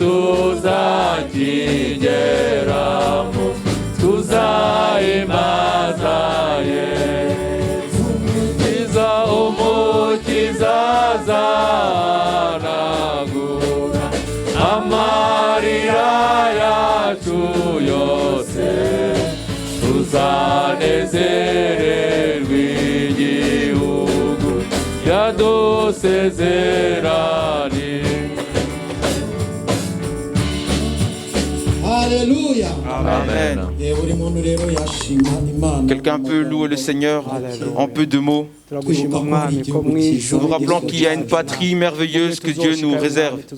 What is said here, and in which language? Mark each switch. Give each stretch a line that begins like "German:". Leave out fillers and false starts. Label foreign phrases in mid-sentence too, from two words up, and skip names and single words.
Kinyarwanda: tuzakigeramo tuzahimbaza Yesu umukiza azanagura amarira yacu yose tuzanezererwa igihugu yadusezeraniye.
French: Alléluia. Amen. Quelqu'un peut louer le Seigneur en peu de mots. Nous rappelons qu'il y a une patrie merveilleuse que Dieu nous réserve.